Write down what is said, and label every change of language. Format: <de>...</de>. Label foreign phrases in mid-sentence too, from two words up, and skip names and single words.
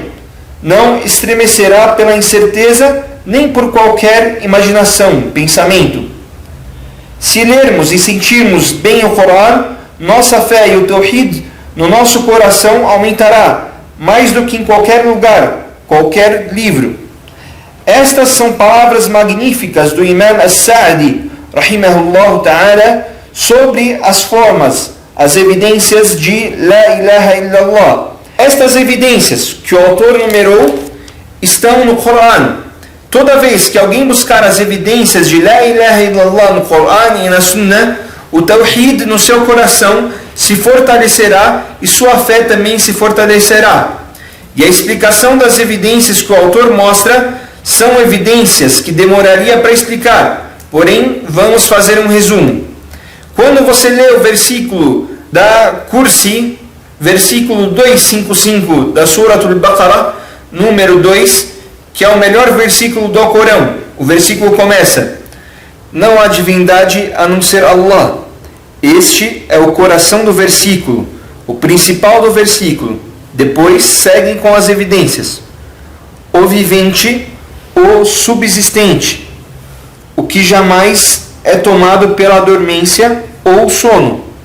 <pt>Não estremecerá pela incerteza, nem por qualquer imaginação, pensamento. Se lermos e sentirmos bem o Corão, nossa fé e o Tawhid no nosso coração aumentará, mais do que em qualquer lugar, qualquer livro. Estas são palavras magníficas do Imam As-Sa'di,</pt> <ar>رحمه الله تعالى,</ar> <pt>sobre as formas, as evidências de</pt> <ar>لا إله إلا الله.</ar> <pt>Estas evidências que o autor numerou estão no Corão. Toda vez que alguém buscar as evidências de</pt> <ar>لا إله إلا الله</ar> <pt>no Corão e na Sunnah, o Tawhid no seu coração se fortalecerá e sua fé também se fortalecerá. E a explicação das evidências que o autor mostra são evidências que demoraria para explicar, porém vamos fazer um resumo. Quando você lê o versículo da Kursi, versículo 255 da Surat al-Baqarah, número 2, que é o melhor versículo do Corão. O versículo começa: não há divindade a não ser Allah. Este é o coração do versículo, o principal do versículo. Depois seguem com as evidências: o vivente, o subsistente, o que jamais é tomado pela dormência ou sono.</pt>